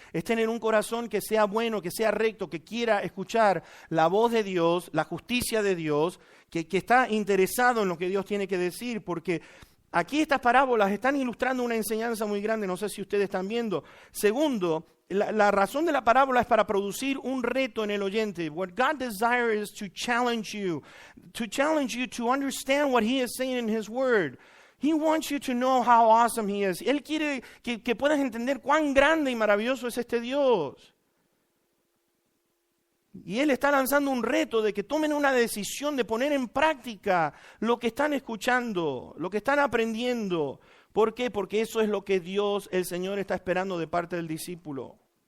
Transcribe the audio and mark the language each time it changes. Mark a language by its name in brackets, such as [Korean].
[Spanish] Es tener un corazón que sea bueno, que sea recto, que quiera escuchar la voz de Dios, la justicia de Dios, que está interesado en lo que Dios tiene que decir, porque aquí estas parábolas están ilustrando una enseñanza muy grande, no sé si ustedes están viendo. Segundo, la razón de la parábola es para producir un reto en el oyente. [English] What God desires is to challenge you to understand what He is saying in His Word. He wants you to know how awesome He is. [Spanish] Él quiere que puedas entender cuán grande y maravilloso es este Dios. Y Él está lanzando un reto de que tomen una decisión de poner en práctica lo que están escuchando, lo que están aprendiendo. ¿Por qué? Porque eso es lo que Dios, el Señor, está esperando de parte del discípulo.